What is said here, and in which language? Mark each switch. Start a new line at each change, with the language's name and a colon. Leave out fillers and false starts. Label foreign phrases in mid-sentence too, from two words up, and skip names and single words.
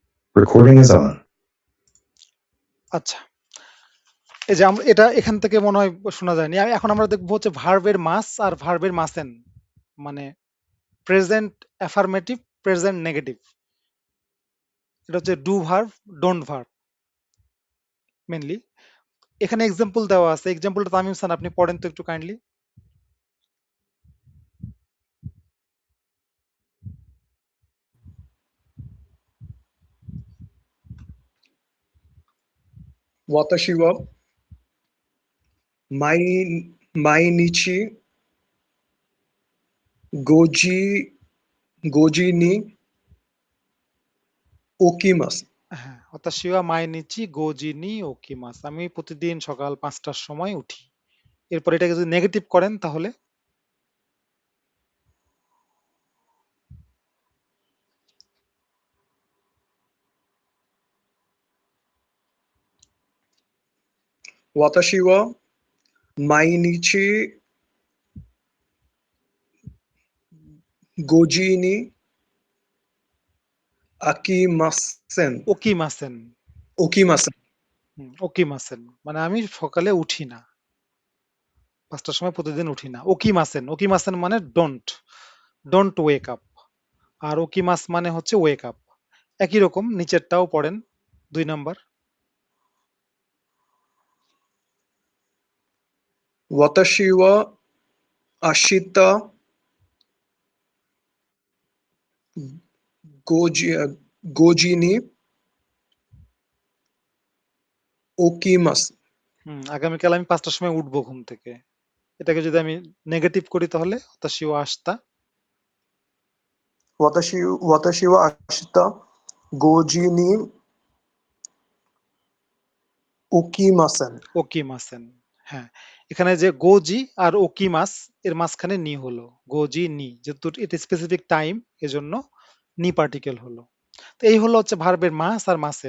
English: Recording is on.
Bangla: আচ্ছা, এই যে আমরা এটা এখান থেকে মনে হয় শোনা যায়নি। এখন আমরা দেখবো হচ্ছে ভার্বের মাস আর ভার্বের মাসেন, মানে
English: present affirmative, present negative. এটা হচ্ছে do verb, don't verb mainly.
Bangla: এখানে এক্সাম্পল দেওয়া আছে, এক্সাম্পলটা তামিম হাসান আপনি পড়েন তো একটু কাইন্ডলি।
Japanese: 私は毎日五時に起きます.
Bangla: হ্যাঁ,
Japanese: 私は毎日五時に起きます,
Bangla: আমি প্রতিদিন সকাল 5টার সময় উঠি। এরপর এটাকে যদি নেগেটিভ করেন তাহলে
Japanese: 私は毎日五時にあきません. ওকিমাসেন। Okimasen.
Bangla: ওকিমাসেন মানে আমি সকালে উঠি না, 5টার সময় প্রতিদিন উঠি না।
Japanese: 起きません、起きません
English: মানে don't, don't wake up.
Bangla: আর ওকিমাস মানে হচ্ছে
English: wake up.
Bangla: একই রকম নিচেরটাও পড়েন, 2 নাম্বার।
Japanese: 私は明日五時に起きます.
Bangla: আগামীকাল আমি 5টার সময় উঠবো ঘুম থেকে। এটাকে যদি আমি নেগেটিভ করি তাহলে
Japanese: 私は明日. 私は明日五時に起きません. ওকিমাসেন।
Bangla: হ্যাঁ, এখানে যে গোজি আর ওকিমাস এর মাঝখানে নি হলো,
Japanese: 五時に,
Bangla: যেহেতু এটা
English: specific time
Bangla: এজন্য নি পার্টিকেল হলো। তো এই হলো হচ্ছে ভার্বের মাস আর মাসেন।